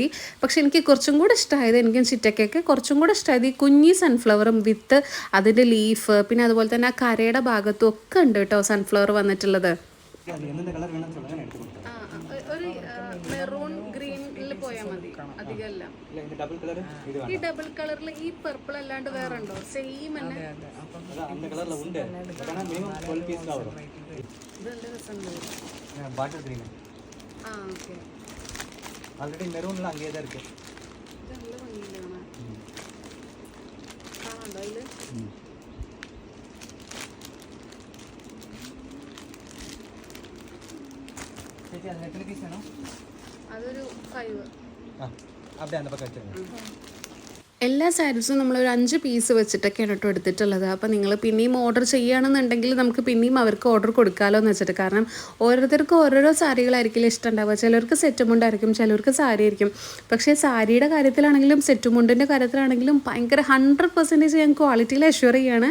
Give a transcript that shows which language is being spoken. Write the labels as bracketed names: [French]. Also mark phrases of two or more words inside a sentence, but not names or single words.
[Malayalam] പക്ഷെ എനിക്ക് കുറച്ചും കൂടെ ഇഷ്ടമായത്, എനിക്കും ചിറ്റക്കൊക്കെ കുറച്ചും കൂടെ ഇഷ്ടമായത് ഈ കുഞ്ഞി സൺഫ്ലവറും വിത്ത് അതിൻ്റെ ലീഫ്, പിന്നെ അതുപോലെ തന്നെ ആ കരയുടെ ഭാഗത്തും ഒക്കെ ഉണ്ട് കേട്ടോ സൺഫ്ലവർ വന്നിട്ടുള്ളത്. ഒരു [English] maroon green [Malayalam] പോയാൽ മതി, അധികമല്ല. ഈ [English] double colour [Malayalam] ഈ പർപ്പിൾ അല്ലാണ്ട് വേറെ ഉണ്ടോ സെയിം തന്നെ? [English] already maroon [Tamil] அங்கேயே தான் இருக்கு. [Malayalam] நல்ல ഭംഗിയില്ല കാണാണ്ടോ അതില്? ചേച്ചി അത് എത്ര പീസ് വേണം? അതൊരു 5. [Tamil] அப்படியே அந்த பக்கம் வச்சுருங்க. [Malayalam] എല്ലാ സാരീസും നമ്മളൊരു 5 പീസ് വെച്ചിട്ടൊക്കെയാണ് കേട്ടോ എടുത്തിട്ടുള്ളത്. അപ്പോൾ നിങ്ങൾ പിന്നെയും ഓർഡർ ചെയ്യുകയാണെന്നുണ്ടെങ്കിൽ നമുക്ക് പിന്നെയും അവർക്ക് ഓർഡർ കൊടുക്കാമല്ലോ എന്ന് വെച്ചിട്ട്. കാരണം ഓരോരുത്തർക്കും ഓരോരോ സാരികളായിരിക്കില്ല ഇഷ്ടമുണ്ടാവുക. ചിലർക്ക് സെറ്റുമുണ്ടായിരിക്കും, ചിലർക്ക് സാരി ആയിരിക്കും. പക്ഷേ സാരിയുടെ കാര്യത്തിലാണെങ്കിലും സെറ്റുമുണ്ടിൻ്റെ കാര്യത്തിലാണെങ്കിലും ഭയങ്കര 100% ഞാൻ ക്വാളിറ്റിയിൽ അഷ്യൂർ ചെയ്യാണ്.